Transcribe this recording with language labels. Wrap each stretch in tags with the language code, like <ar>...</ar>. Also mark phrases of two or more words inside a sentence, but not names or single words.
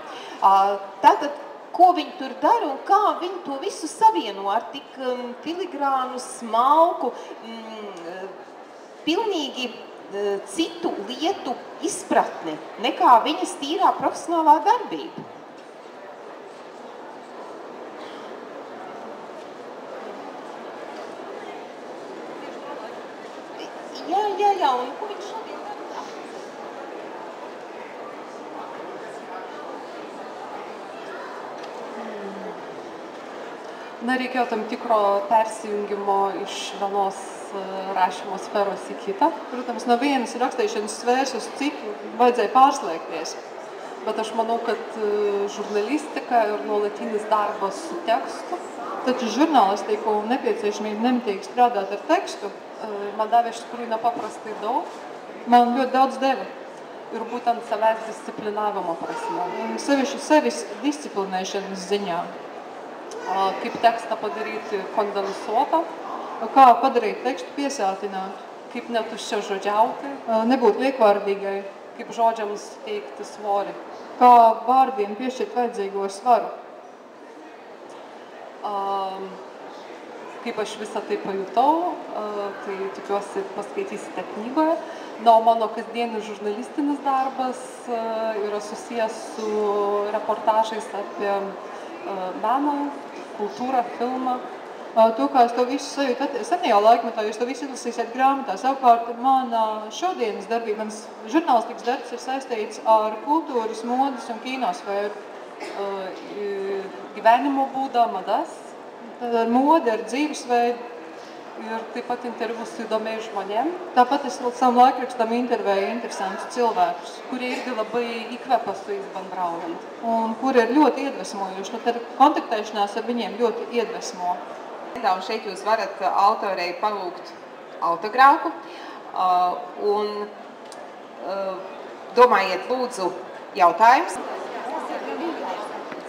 <lv>Tātad, ko viņi tur dara un kā viņi to visu savieno ar tik filigrānu, smalku, pilnīgi citu lietu izpratni, nekā viņas tīrā profesionālā darbība. Jā, un ko viņš šodien dara?</lv> <lt>Reikėjo tam tikro persijungimo iš vienos rašymo sferos į kitą.</lt> <lv>Protams, no vienas rakstīšanas sfēras uz citu vajadzēja pārslēgties.</lv> <lt>Bet aš manau, kad žurnalistika ir nuolatinis darbas su tekstu.</lt> <lv>Taču žurnālistiku nepieciešamība nemitīgi strādāt ar tekstu</lv> <lt>man davė iš tikrųjų nepaprastai daug.</lt> <lv>Man ļoti daudz deva.</lv> <lt>Ir būtent savęs disciplinavimo prasme.</lt> <lv>Sevišķi sevis disciplinēšanas ziņā.</lv> <lt>Kaip tekstą padaryti kondensuotą.</lt> <lv>Kā padarīt tekstu piesātinātu.</lv> <lt>Kaip netuščiažodžiauti.</lt> <lv>Nebūt liekvārdīgai.</lv> <lt>Kaip žodžiams teikti svorį.</lt> <lv>Kā vārdiem piešķirt vajadzīgo svaru.</lv> <lt>Kaip aš visą tai pajutau, tai tikiuosi paskaitysite knygoje. O mano kasdienis žurnalistinis darbas yra susijęs su reportažais apie meno kultūra, filma.</lt> <lv>To, kā es to visu sajūtu senajā laikmetā, jūs to visu izlasīsiet grāmatā. Savukārt, mana šodienas darbība, mans žurnālistikas darbs ir saistīts ar kultūras, modes un kīnosfēru.</lv> <lt>Gyvenimo būdā, madas.</lt> <lv>Tad ar modi, ar dzīvesveidu.</lv> <lt>Ir taip pat interviu su įdomiais žmonėm.</lt> <lv>Tāpat es savam laikrakstam intervēju interesantus cilvēkus,</lv> <lt>kurie irgi labai įkvepia su jais bendraujant.</lt> <lv>Un kuri ir ļoti iedvesmojuši. Nu, tad kontaktēšanās ar viņiem ļoti iedvesmo. Un šeit jūs varat autorei palūgt autogrāfu un domājiet lūdzu jautājums.</lv>